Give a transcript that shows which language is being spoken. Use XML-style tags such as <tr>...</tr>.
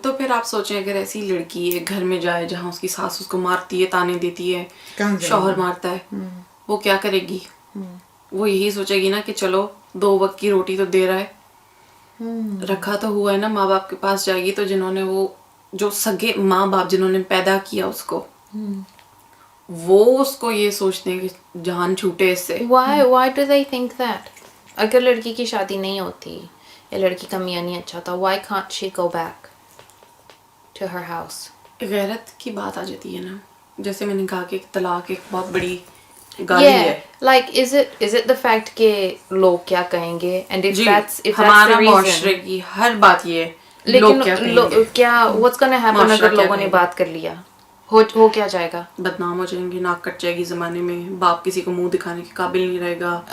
<ur>تو پھر آپ سوچیں اگر ایسی لڑکی ایک گھر میں جائے جہاں اس کی ساس اس کو مارتی ہے، تانے دیتی ہے، شوہر مارتا ہے، وہ کیا کرے گی؟ وہ یہی سوچے گی نا کہ چلو 2 وقت کی روٹی تو دے رہا ہے، رکھا تو ہوا ہے نا. ماں باپ کے پاس جائے گی تو جنہوں نے وہ جو سگے ماں باپ جنہوں نے پیدا کیا اس کو، وہ اس کو یہ سوچتے ہیں کہ جان چھوٹے اس سے.</ur> <en>Why do they think that؟</en> <ur>اگر لڑکی کی شادی نہیں ہوتی یا لڑکی کا میاں نہیں اچھا تھا،</ur> <en>why can't she go back to her house؟</en> <ur>غیرت کی بات آ جاتی ہے نا، جیسے میں نے کہا کہ طلاق ایک بہت بڑی گالی ہے.</ur> <en>Like is it the fact</en> <ur>کہ لوگ کیا کہیں گے،</ur> <en>and if that's the</en> <ur>ہمارا</ur> <en>reason،</en> <ur>معاشرے کی ہر بات یہ ہے، لیکن کیا</ur> <en>what's gonna happen</en> <ur>اگر لوگوں نے بات کر لیا، ہو کیا جائے گا؟ بدنام ہو جائیں گے، ناک کٹ جائے گی زمانے میں، باپ کسی کو منہ دکھانے کے قابل نہیں رہے گا.</ur>